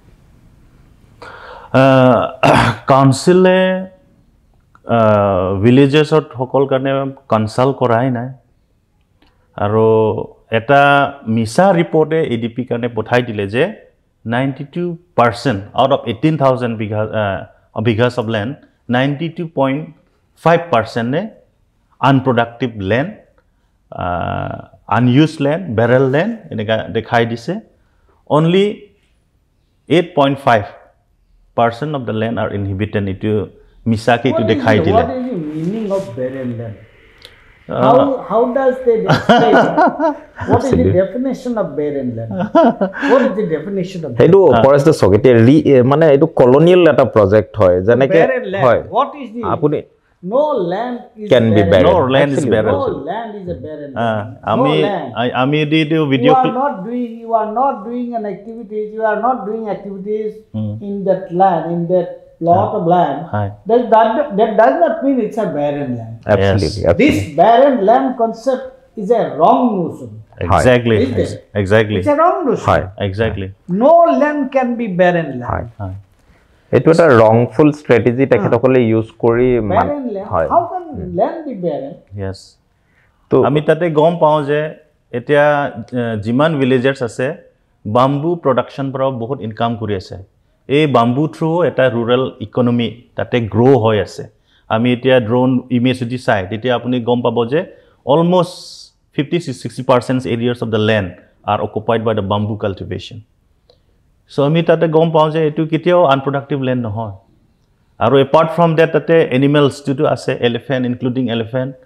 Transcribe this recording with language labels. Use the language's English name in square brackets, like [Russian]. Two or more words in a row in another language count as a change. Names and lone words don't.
[Assamese] কাউন্সিলে ভিলেজেছত সকল কাৰণে কনচাল্ট কৰাই নাই আৰু এটা মিছা ৰিপৰ্টে এডিপি কাৰণে পঠাই দিলে যে 92% [English] out of 18,000 bighas of land 92.5% unproductive land unuse land barren land [Assamese] এনেকুৱা দেখাই দিছে [English] অনলি 8.5% of the land are inhabited into Misaki to the Kaidila. What is the meaning of barren land? How does they explain? What is the definition of barren land? What is the definition of barren land? Forest Secretary [Assamese] মানে এইটো colonial এটা project হয় যেনেকৈ হয় [English] what is the [Assamese] আপুনি [English] no land is can be barren. No land is barren. No land is a barren land. Ami did video. You are not doing an activities. You are not doing activities in that land, in that plot of land. That does not mean it's a barren land. Absolutely. This barren land concept is a wrong notion. Exactly. Exactly. It's a wrong notion. Exactly. No land can be barren land. [Assamese] এইটো এটা [English] wrongful strategy [Assamese] তেখেতসকলে ইউজ কৰি [English] how can land be barren? Yes. [Assamese] তো আমি তাতে গম পাওঁ যে এতিয়া যিমান ভিলেজাৰ্ছ আছে [English] bamboo production [Assamese] পৰা বহুত ইনকাম কৰি আছে এই [English] bamboo through [Assamese] এটা [English] rural economy [Assamese] তাতে গ্ৰ' হৈ আছে আমি এতিয়া [English] drone image [Assamese] যদি চাই তেতিয়া আপুনি গম পাব যে [English] almost 50-60% areas of the land are occupied by the bamboo cultivation [Assamese] So আমি তাতে গম পাওঁ যে এইটো কেতিয়াও [English] unproductive land [Assamese] নহয় আৰু [English] apart from that [Assamese] তাতে এনিমেলছ যিটো আছে [English] elephant including elephant